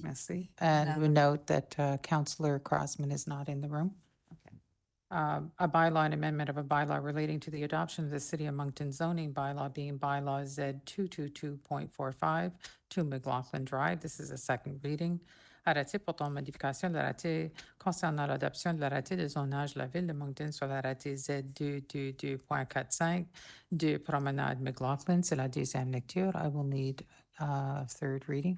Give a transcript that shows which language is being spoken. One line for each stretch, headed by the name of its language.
French: Merci.
English: And we note that Councillor Crossman is not in the room. A bylaw and amendment of a bylaw relating to the adoption of the City of Moncton zoning bylaw being bylaw Z 222.45 to McLaughlin Drive. This is a second reading.
French: Arrêté portant modification de l'arrêté concernant l'adoption de l'arrêté de zonage de la ville de Moncton sur l'arrêté Z 222.45 de Promenade McLaughlin. C'est la deuxième lecture.
English: I will need third reading.